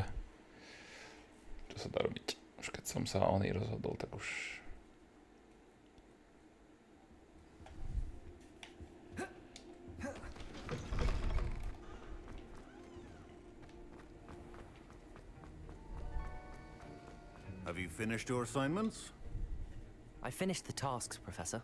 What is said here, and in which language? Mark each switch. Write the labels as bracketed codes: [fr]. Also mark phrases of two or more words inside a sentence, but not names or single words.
[sk] Čo sa dá robiť? Už keď som sa o nej rozhodol, tak už... [en] Have you finished your assignments? I finished the tasks, Professor.